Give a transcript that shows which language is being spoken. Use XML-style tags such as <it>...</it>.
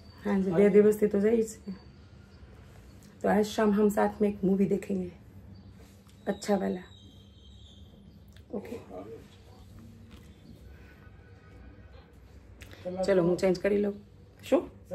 <gu>आज 2 દિવસથી તો જઈ છે.</gu> <hi>तो आज शाम हम साथ में एक मूवी देखेंगे, अच्छा वाला. ओके, चलो</hi> <gu>હું ચેન્જ કરી લઉં. શું?</gu>